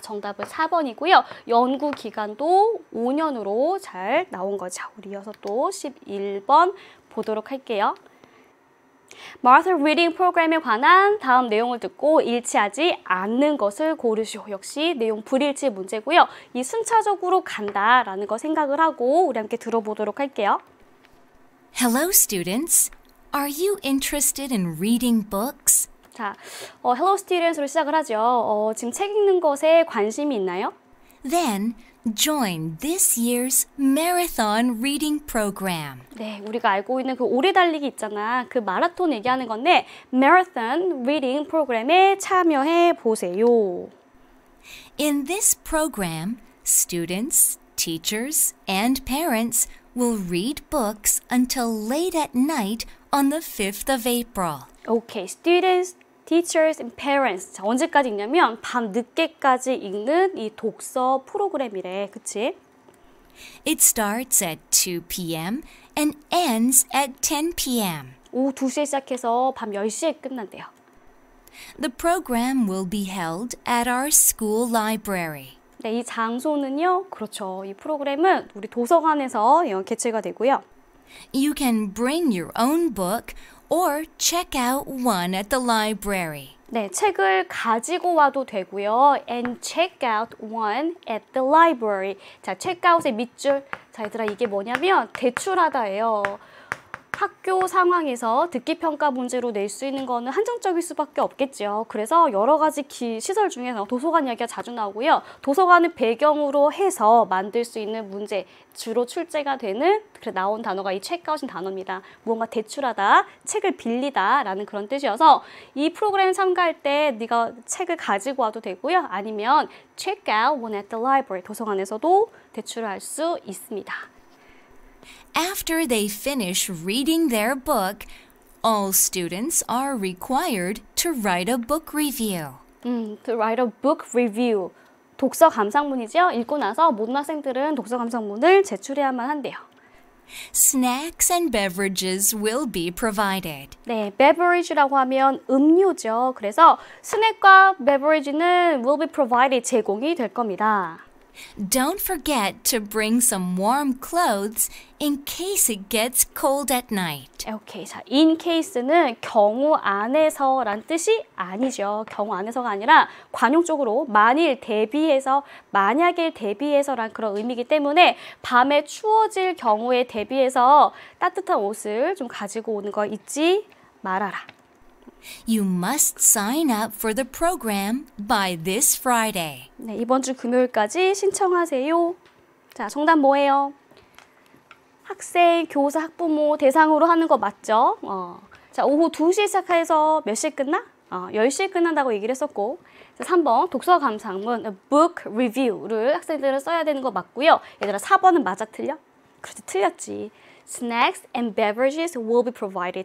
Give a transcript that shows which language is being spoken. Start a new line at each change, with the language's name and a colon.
Korean: 정답은 4번이고요. 연구 기간도 5년으로 잘 나온 거죠. 우리 이어서 또 11번 보도록 할게요. 마라톤 리딩 프로그램에 관한 다음 내용을 듣고 일치하지 않는 것을 고르시오. 역시 내용 불일치 문제고요. 이 순차적으로 간다라는 거 생각을 하고 우리 함께 들어보도록 할게요.
English: Hello, students. Are you interested in reading books?
Korean: 자,
English: Hello Students
Korean: 로 시작을 하죠. 지금 책 읽는 것에 관심이 있나요?
English: Then join this year's marathon reading program.
Korean: 네, 우리가 알고 있는 그 오래 달리기 있잖아. 그 마라톤 얘기하는 건데 Marathon Reading 프로그램에 참여해 보세요.
English: In this program, students, teachers, and parents will read books until late at night on the 5th of April. Okay, students, teachers, and parents.
Korean: 자, 언제까지 읽냐면 밤 늦게까지 읽는 이 독서 프로그램이래. 그치?
English: It starts at 2 p.m. and ends at 10 p.m.
Korean: 오후 2시에 시작해서 밤 10시에 끝난대요.
English: The program will be held at our school library.
Korean: 네, 이 장소는요. 그렇죠. 이 프로그램은 우리 도서관에서 개최가 되고요.
English: You can bring your own book or check out one at the library.
Korean: 네, 책을 가지고 와도 되고요.
English: And check out one at the library.
Korean: 자, 체크아웃의 밑줄. 자, 얘들아 이게 뭐냐면 대출하다예요. 학교 상황에서 듣기 평가 문제로 낼 수 있는 거는 한정적일 수밖에 없겠죠. 그래서 여러 가지 시설 중에서 도서관 이야기가 자주 나오고요. 도서관을 배경으로 해서 만들 수 있는 문제, 주로 출제가 되는 나온 단어가 이 체크아웃인 단어입니다. 무언가 대출하다, 책을 빌리다 라는 그런 뜻이어서 이 프로그램 참가할 때 네가 책을 가지고 와도 되고요. 아니면
English: check out one at the library,
Korean: 도서관에서도 대출을 할 수 있습니다.
English: After they finish reading their book, all students are required to write a book review. To write a book review.
Korean: 독서 감상문이죠. 읽고 나서 모든 학생들은 독서 감상문을 제출해야만 한대요.
English: Snacks and beverages will be provided.
Korean: 네, beverage라고 하면 음료죠. 그래서 스낵과 beverage는
English: will be provided,
Korean: 제공이 될 겁니다.
English: Don't forget to bring some warm clothes in case it gets cold at night.
Korean: 오케이, 자, in case는 경우 안에서란 뜻이 아니죠. 경우 안에서가 아니라 관용적으로 만일 대비해서, 만약에 대비해서란 그런 의미이기 때문에 밤에 추워질 경우에 대비해서 따뜻한 옷을 좀 가지고 오는 거 잊지 말아라.
English: You must sign up for the program by this Friday.
Korean: 네, 이번 주 금요일까지 신청하세요. 자, 정답 뭐예요? 학생, 교사, 학부모 대상으로 하는 거 맞죠? 자, 오후 2시에 시작해서 몇 시에 끝나? 10시에 끝난다고 얘기를 했었고, 자, 3번 독서 감상문, book review를 학생들은 써야 되는 거 맞고요. 얘들아 4번은 맞아 틀려? 그렇지, 틀렸지.
English: Snacks and beverages will be provided.